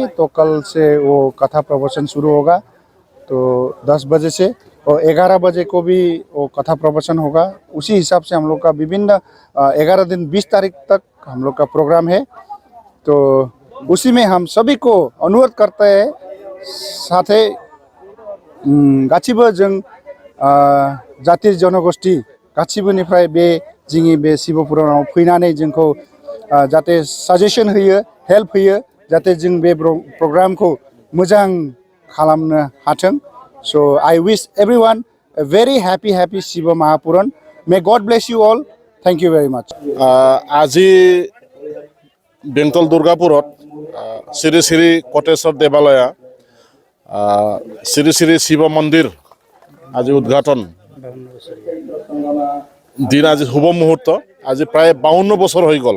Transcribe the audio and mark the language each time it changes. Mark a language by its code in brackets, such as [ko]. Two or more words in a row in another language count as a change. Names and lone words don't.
[hi] तो कल से वो कथा प्रवचन शुरू होगा, तो 10 बजे से, और 11 बजे को भी वो कथा प्रवचन होगा। उसी हिसाब से हम लोग का विभिन्न 11 दिन 20 तारीख तक हम लोग का प्रोग्राम है। तो उसी में हम सभी को अनुरोध करते हैं, [brx] साथे गासिबो जों जाति जनगोष्ठी गासिबोनिफ्राय बे जोंनि बे शिव पुराणाव फैनानै जोंखौ जाहाथे साजेसन होयो, हेल्प होयो, जाहाथे जों बे प्रग्रामखौ मोजां खालामनो हाथों। [en] so I wish everyone a very happy Shiva Mahapuran. May God bless you all. Thank you very much. [as] আজি বেংটল দুৰ্গাপুৰত শ্ৰী শ্ৰী কটেশ্বৰ দেৱালয়া শ্ৰী শ্ৰী শিৱ মন্দিৰ আজি উদ্ঘাটন দিন। আজি শুভ মুহূৰ্ত। আজি প্ৰায় 52 বছৰ হৈ গ'ল।